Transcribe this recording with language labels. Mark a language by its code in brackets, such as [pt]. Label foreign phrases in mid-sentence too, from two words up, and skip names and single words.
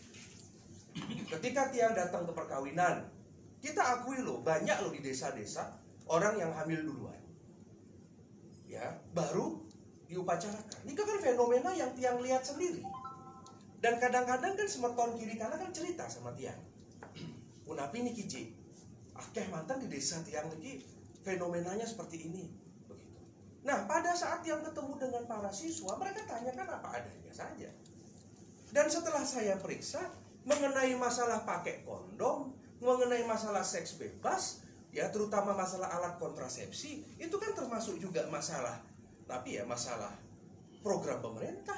[id] Ketika Tiang datang ke perkawinan, kita akui loh, banyak loh di desa-desa orang yang hamil duluan. Ya, baru diupacarakan. Ini kan fenomena yang Tiang lihat sendiri. Dan kadang-kadang kan semeton kiri kanan kan cerita sama Tiang. [ban] Unapi niki [id] Ji, akeh mantan di desa Tiang niki fenomenanya seperti ini, begitu. Nah, pada saat Tiang ketemu dengan para siswa, mereka tanyakan apa adanya saja. Dan setelah saya periksa mengenai masalah pakai kondom, mengenai masalah seks bebas, ya terutama masalah alat kontrasepsi, itu kan termasuk juga masalah, tapi ya masalah program pemerintah.